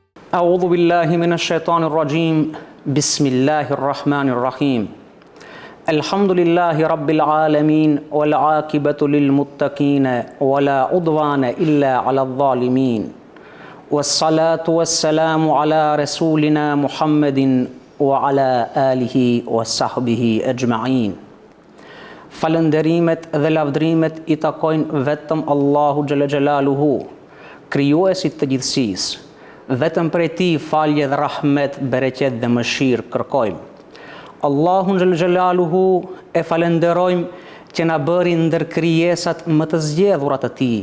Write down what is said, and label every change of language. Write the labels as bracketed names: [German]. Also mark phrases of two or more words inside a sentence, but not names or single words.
[Arabic] أعوذ بالله من الشيطان الرجيم بسم الله الرحمن الرحيم الحمد لله رب العالمين والعاقبة للمتقين ولا عدوان إلا على الظالمين والصلاة والسلام على رسولنا محمد وعلى آله وصحبه أجمعين. [Albanian] Falënderimet dhe lavdrimet I takojnë vetëm Allahu [Arabic] جل جلاله, [Albanian] krijuesit të gjithësisë. Vetëm prej Tij falje dhe rahmet, bereqet dhe mëshirë kërkojmë. Allahun [Arabic] جل جلاله [Albanian] e falenderojmë që na bëri ndër krijesat më të zgjedhurat të Tij.